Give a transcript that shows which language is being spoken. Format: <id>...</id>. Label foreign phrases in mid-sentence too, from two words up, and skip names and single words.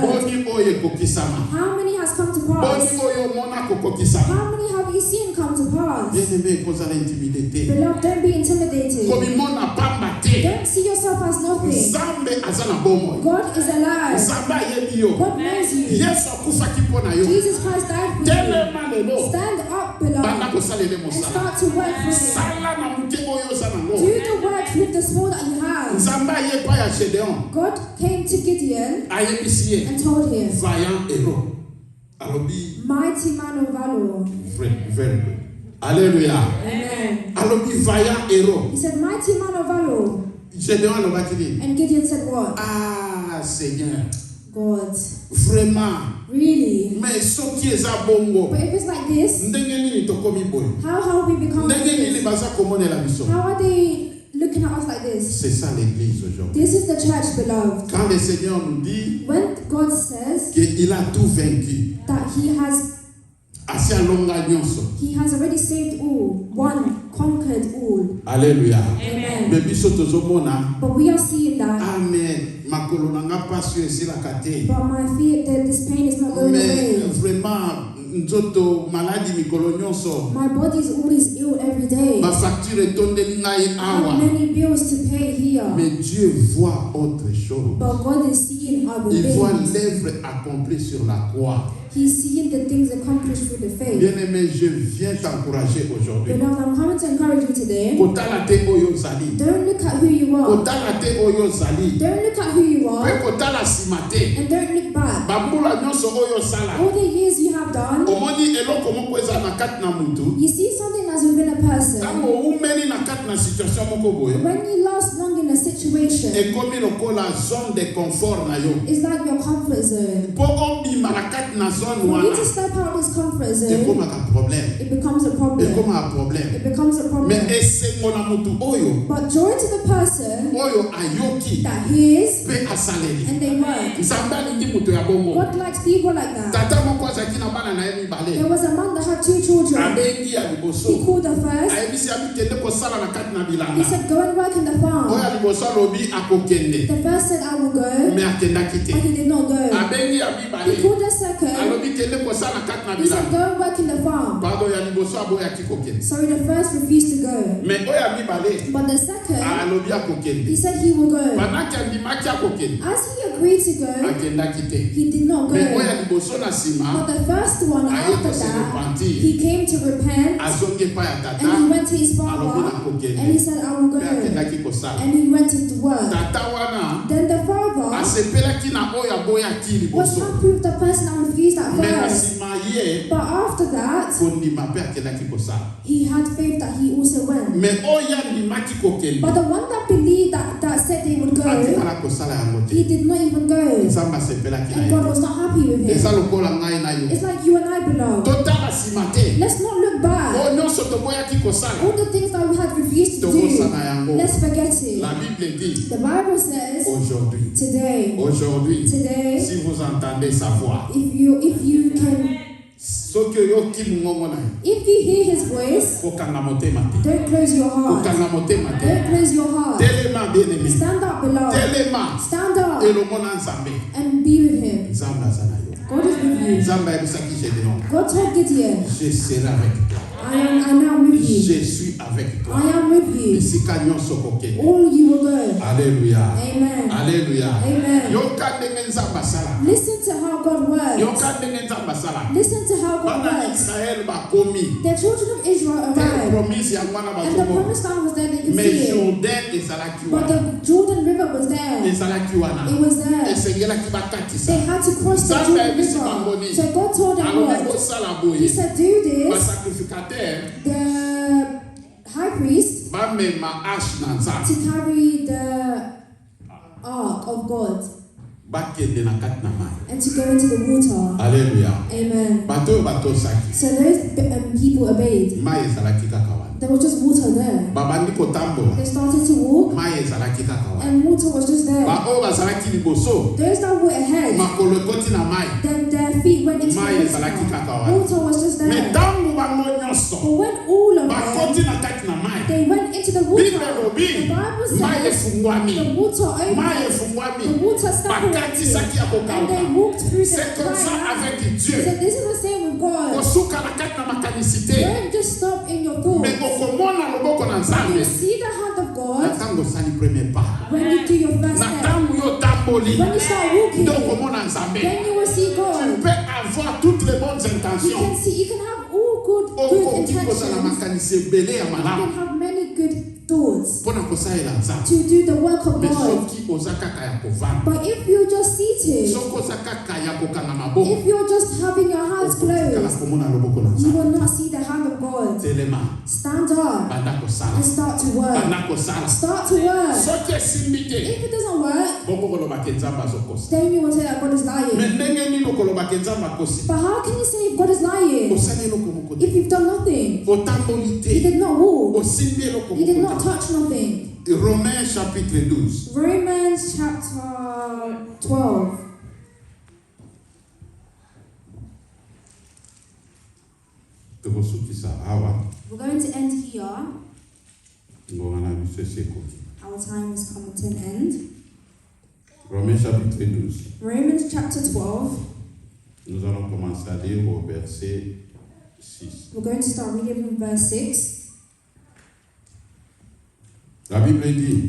<ln>Boni oyo ekokisama.</ln> <en>How many has come to</en> <ln>Boni</ln> <en>pass?</en> <ln>oyo mona kokokisama.</ln> <en>How many have you seen come to pass?</en> <ln>Bien-aimé, kozala intimidé te.</ln> <en>Beloved, don't be intimidated.</en> <ln>Komimona pamba te.</ln> <en>Don't see yourself as nothing.</en> <ln>Nzambe aza na bomoi.</ln> <en>God is alive.</en> <ln>Nzambe ayebi yo.</ln> <en>God knows you.</en> <ln>Yesu akufaki mpo na yo.</ln> <en>Jesus Christ died for you.</en> <ln>Telema lelo.</ln> <en>Stand up,</en> <ln>Banda</ln> <en>beloved,</en> <ln>kosalele</ln> <en>and</en> <ln>mosala.</ln> <en>start to work for him.</en> <ln>Sala na muke oyo oza nango.</ln> <en>Do the work with the small that you have.</en> <ln>Nzambe ayepa ya Gédéon.</ln> <en>God came to Gideon</en> <ln>Ayebisi ye.</ln> <en>and told him,</en> <fr>Vaillant héros. Alobi.</fr> <en>mighty man of valor. Very good.</en> <fr>Alléluia.</fr> <en>Amen.</en> <ln>Alobi</ln> <fr>vaillant héros.</fr> <en>He said, mighty man of valor.</en> <ln>Gédéon alobaki nini?</ln> <en>And Gideon said, what?</en> <fr>Ah, Seigneur.</fr> <en>God.</en> <fr>Vraiment.</fr> <en>Really?</en> <ln>Mais soki eza bongo.</ln> <en>But if it's like this,</en> <ln>Ndenge nini tokomi boye?</ln> <en>how have we become like</en> <ln>Ndenge nini</ln> <en>this?</en> <ln>baza komonela biso?</ln> <en>How are they looking at us like this?</en> <fr>C'est ça l'église aujourd'hui.</fr> <en>This is the church, beloved.</en> <fr>Quand le Seigneur nous dit</fr> <en>When God says</en> <fr>qu'il a tout vaincu,</fr> <en>that</en> <ln>asi alonga nyonso.</ln> <en>He has already saved all, one conquered all.</en> <fr>Alléluia.</fr> <en>Amen.</en> <ln>Mais biso tozomona,</ln> <en>But we are seeing that.</en> <ln>amen, makolo nanga pasi esilaka te.</ln> <en>But my fear that this pain is not going</en> <ln>Mais</ln> <en>away.</en> <ln>vraiment, nzoto maladi mikolo nyonso.</ln> <en>My body is always ill every day.</en> <fr>Ma facture</fr> <ln>etondeli ngai</ln> <en>I have</en> <ln>awa.</ln> <en>many bills to pay here.</en> <fr>Mais Dieu voit autre chose.</fr> <en>But God is seeing other</en> <fr>Il voit</fr> <en>things.</en> <fr>l'œuvre accomplie sur la croix.</fr> <en>He's seeing the things accomplished through the faith.</en> <fr>Bien-aimé, je viens t'encourager aujourd'hui.</fr> <en>Beloved, I'm coming to encourage you today.</en> <ln>Kotala te oyo zali.</ln> <en>Don't look at who you are.</en> <ln>Kotala te oyo zali.</ln> <en>Don't look at who you</en> <ln>Pe</ln> <en>are.</en> <ln>kotala sima te.</ln> <en>And don't look back.</en> <ln>Bambula nyonso oyo sala.</ln> <en>All the years you have done,</en> <ln>Omoni eloko moko eza na kati na mutu.</ln> <en>you see something that's within a person.</en> <ln>Tango umeli na kati na situation moko boye.</ln> <en>When you last long in a situation,</en> <ln>Ekomi lokola</ln> <fr>zone de confort</fr> <ln>na yo.</ln> <en>it's like your comfort zone.</en> <ln>Po obima na kati na zone</ln> <en>For you</en> <ln>wana.</ln> <en>to step out this comfort zone,</en> <ln>Ekomaka problème.</ln> <en>it becomes a problem.</en> <ln>Ekoma problème.</ln> <en>It becomes a</en> <ln>Mais</ln> <en>problem.</en> <ln>esengo na mutu oyo.</ln> <en>But joy to the person</en> <ln>Oyo ayoki.</ln> <en>that hears</en> <ln>Pe asaleli.</ln> <en>and they work.</en> <ln>Nzambe alingi mutu ya bongo.</ln> <en>God likes people like that.</en> <ln>Tata moko azalaki na bana na ye mibale.</ln> <en>There was a man that had 2 children.</en> <ln>Abengi ya</ln> <en>He</en> <ln>liboso.</ln> <en>called the first.</en> <ln>Ayebisi abikende kosala na kati na</ln> <en>He</en> <ln>bilanga.</ln> <en>said, go and work in the farm.</en> <ln>Oyo ya liboso alobi akokende.</ln> <en>The first said, I will go.</en> <ln>Me akendaki</ln> <en>But</en> <ln>te.</ln> <en>he did not go.</en> <ln>Abengi ya</ln> <en>He</en> <ln>mibale.</ln> <en>called the second.</en> <ln>Alobi te kende kosala kati na</ln> <en>He said,</en> <ln>bilanga.</ln> <en>go and work in the farm.</en> <ln>Pardon ya liboso aboyaki kokende.</ln> <en>So the first refused to go.</en> <ln>Mais oyo ya mibale</ln> <en>But the second,</en> <ln>alobi akokende.</ln> <en>he said he will go.</en> <ln>Pendant andimaki akokende,</ln> <en>As he agreed to go,</en> <ln>akendaki te.</ln> <en>he did not</en> <ln>Mais oyo</ln> <en>go.</en> <ln>ya liboso na nsima</ln> <en>But the first one,</en> <ln>aye</ln> <en>after</en> <ln>kose</ln> <en>that,</en> <ln>repentir.</ln> <en>he came to repent</en> <ln>Azongi epai ya</ln> <en>and he</en> <ln>tata</ln> <en>went to his</en> <ln>alobi</ln> <en>father</en> <ln>nakokende.</ln> <en>and he said, I will</en> <ln>Mpe</ln> <en>go.</en> <ln>akendaki kosala.</ln> <en>And he went to work.</en> <ln>Tata wana</ln> <en>Then the father</en> <ln>asepelaki na oyo aboyaki</ln> <en>was</en> <ln>liboso.</ln> <en>happy with the person that refused at</en> <ln>Mais na</ln> <en>first.</en> <ln>nsima ye</ln> <en>But after that,</en> <ln>kondima mpe akendaki kosala.</ln> <en>he had faith that he also went.</en> <ln>Mais oyo andimaki kokende</ln> <en>But the one that believed that said they would go,</en> <ln>atikala kosala yango</ln> <en>he</en> <ln>te.</ln> <en>did not even go.</en> <ln>Nzambe asepelaki na</ln> <en>And God</en> <ln>ye.</ln> <en>was not happy with</en> <ln>Eza</ln> <en>him.</en> <ln>lokola ngai na yo.</ln> <en>It's like you and I belong.</en> <ln>Totala nsima te.</ln> <en>Let's not look back.</en> <ln>Oyo nyonso toboyaki kosala.</ln> <en>All the things that we had refused to</en> <ln>Tokosala</ln> <en>do,</en> <ln>yango.</ln> <en>let's forget it.</en> <fr>La Bible dit</fr> <en>The Bible says,</en> <fr>aujourd'hui.</fr> <en>today,</en> <fr>Si vous entendez sa voix,</fr> <en>if you can,</en> <ln>soki oyoki mongongo na ye,</ln> <en>if you hear his voice,</en> <ln>kokanga motema te.</ln> <en>don't close your heart.</en> <ln>Kokanga motema te.</ln> <en>Don't close your heart.</en> <ln>Telema bien-aimé.</ln> <en>Stand up, beloved.</en> <ln>Telema</ln> <en>Stand up</en> <ln>elongo na Nzambe.</ln> <en>and be with him.</en> <ln>Nzambe aza na yo.</ln> <en>God is with you.</en> <ln>Nzambe ayebisaki Gédéon,</ln> <en>God told Gideon,</en> <fr>je serai avec toi.</fr> <en>I am with you.</en> <fr>Je suis avec toi.</fr> <en>I am with you.</en> <ln>Bisika nyonso kokende.</ln> <en>All you will go.</en> <fr>Alléluia.</fr> <en>Amen.</en> <fr>Alléluia.</fr> <en>Amen.</en> <ln>Yoka ndenge Nzambe asala.</ln> <en>Listen to how God works.</en> <ln>Yoka ndenge Nzambe asala.</ln> <en>Listen to how God</en> <ln>Bana</ln> <en>works.</en> <ln>Israël bakomi.</ln> <en>The children of Israel arrived,</en> <ln>Promise ya mwana</ln> <en>and the</en> <ln>bazomona.</ln> <en>promised land was there. They could</en> <ln>Mais</ln> <en>see it.</en> <ln>Jourdain ezalaki</ln> <en>But</en> <ln>wana.</ln> <en>the Jordan River was there.</en> <ln>Ezalaki wana.</ln> <en>It was there.</en> <ln>Esengelaki bakatisa.</ln> <en>They had to cross the</en> <ln>Nzambe</ln> <en>Jordan</en> <ln>ayebisi</ln> <en>River.</en> <ln>bangoni.</ln> <en>So God told them</en> <ln>Alobi</ln> <en>what?</en> <ln>kosala</ln> <en>He</en> <ln>boye.</ln> <en>said, do this.</en> <ln>Basacrificateur</ln> <en>The high priest</en> <ln>bamema ashe na Nzambe.</ln> <en>to carry the ark of God</en> <ln>Bakende na kati na mai.</ln> <en>and to go into the water.</en> <fr>Alléluia.</fr> <en>Amen.</en> <ln>Bato oyo batosaki.</ln> <en>So those people obeyed.</en> <ln>Mai ezalaki kaka wana.</ln> <en>There was just water there.</en> <ln>Babandi kotambola.</ln> <en>They started to walk,</en> <ln>Mai ezalaki kaka wana.</ln> <en>and water was just there.</en> <ln>Baoyo bazalaki liboso.</ln> <en>Those that were ahead,</en> <ln>Makolo ekoti na mai.</ln> <en>then their feet went into</en> <ln>Mai</ln> <en>the</en> <ln>ezalaki</ln> <en>water.</en> <ln>kaka wana.</ln> <en>Water was just</en> <ln>Mais</ln> <en>there.</en> <ln>ntango bango nyonso</ln> <en>But when all of them,</en> <ln>bakoti na kati na mai.</ln> <en>they went into the</en> <ln>Bible</ln> <en>water,</en> <ln>elobi</ln> <en>the Bible</en> <ln>mai</ln> <en>says</en> <ln>efungwami.</ln> <en>the water</en> <ln>Mai</ln> <en>opened,</en> <ln>efungwami.</ln> <en>the water</en> <ln>Bakatisaki</ln> <en>separated,</en> <ln>ya</ln> <en>and they</en> <ln>kokauka.</ln> <en>walked through the</en> <fr>C'est comme ça</fr> <en>dry land.</en> <fr>avec</fr> <en>So</en> <fr>Dieu.</fr> <en>this is the same with God.</en> <ln>Kosuka na kati na makanisi te.</ln> <en>Don't just stop in your thoughts.</en> <ln>Mais okomona loboko na</ln> <en>You</en> <ln>Nzambe.</ln> <en>see the hand of</en> <ln>Na</ln> <en>God</en> <ln>ntango osali</ln> <fr>premier pas.</fr> <en>when you do your first</en> <ln>Na</ln> <en>step.</en> <ln>ntango yo otamboli.</ln> <en>When you start walking,</en> <ln>Nde okomona Nzambe.</ln> <en>then you will see</en> <fr>Tu</fr> <en>God.</en> <fr>peux avoir toutes les bonnes</fr> <en>You</en> <fr>intentions.</fr> <en>can see, you can have all good</en> <ln>Okoki kozala</ln> <en>intentions.</en> <ln>makanisi ebele ya</ln> <en>You</en> <ln>malamu.</ln> <en>can have many good thoughts</en> <ln>Mpona kosalela Nzambe.</ln> <en>to do the work of</en> <ln>Mais</ln> <en>God.</en> <ln>soki oza kaka ya kovanda.</ln> <en>But if you're just seated,</en> <ln>Soki oza kaka ya kokanga maboko.</ln> <en>if you're just having your hands</en> <ln>Okotikala</ln> <en>closed,</en> <ln>komona loboko na</ln> <en>you</en> <ln>Nzambe.</ln> <en>will not see the hand of God.</en> <ln>Telema.</ln> <en>Stand up</en> <ln>Banda kosala.</ln> <en>and start to work.</en> <ln>Banda kosala.</ln> <en>Start to work.</en> <ln>Soki esimbi te.</ln> <en>If it doesn't work,</en> <ln>Bongo koloba ke Nzambe azokosa.</ln> <en>then you will say that God is</en> <ln>Mais</ln> <en>lying.</en> <ln>ndenge nini okoloba ke Nzambe akosi?</ln> <en>But how can you say God is lying</en> <ln>Osali eloko moko te.</ln> <en>if you've done nothing?</en> <ln>Otamboli</ln> <en>You</en> <ln>te.</ln> <en>did not walk.</en> <ln>Osimbi eloko</ln> <en>You did</en> <ln>moko</ln> <en>not</en> <ln>te.</ln> <en>touch nothing.</en> <fr>Romains chapitre 12.</fr> <en>Romans chapter 12.</en> <ln>Tokosukisa awa.</ln> <en>We're going to end here.</en> <ln>Ngonga na biso esekoki.</ln> <en>Our time is coming to an end.</en> <fr>Romains chapitre 12.</fr> <en>Romans chapter 12.</en> <fr>Nous allons commencer à lire au verset 6.</fr> <en>We're going to start reading from verse 6.</en> <fr>La Bible dit,</fr>